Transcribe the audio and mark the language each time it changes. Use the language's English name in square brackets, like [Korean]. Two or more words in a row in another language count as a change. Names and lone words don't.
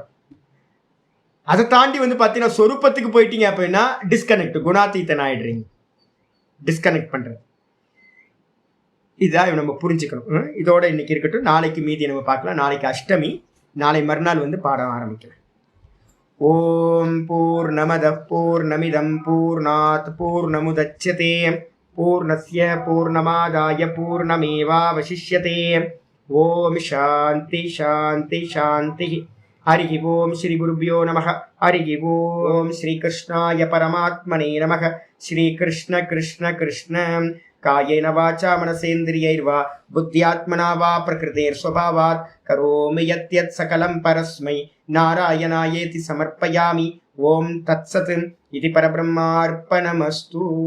[Tamil] அதை தாண்டி வந்து பார்த்தீங்கன்னா சொரூபத்துக்கு போயிட்டீங்க அப்படின்னா டிஸ்கனெக்ட், குணாத்தீத்தன் ஆயிடுறீங்க. டிஸ்கனெக்ட் பண்றது இதான் நம்ம புரிஞ்சுக்கணும். இதோட இன்னைக்கு இருக்கட்டும், நாளைக்கு மீதி நம்ம பார்க்கலாம். நாளைக்கு அஷ்டமி, நாளை மறுநாள் வந்து பாடம் ஆரம்பிக்கலாம். [Sanskrit] ओं पूर्णमदः पूर्णमिदं पूर्णात् पूर्णमुदच्यते पूर्णस्य पूर्णमादाय पूर्णमेवावशिष्यते. ओं शान्तिः शान्तिः शान्तिः. हरि ओं श्री गुरुभ्यो नमः. हरि ओं श्री कृष्णाय परमात्मने नमः. श्री कृष्ण कृष्ण कृष्ण कायेन वाचा मनसेन्द्रियैर्वा बुद्ध्यात्मना वा प्रकृतेस्स्वभावात् करोमि यद्यत् सकलं परस्मै नारायणायेति समर्पयामि. ओं तत्सत्. இது परब्रह्मार्पणमस्तु.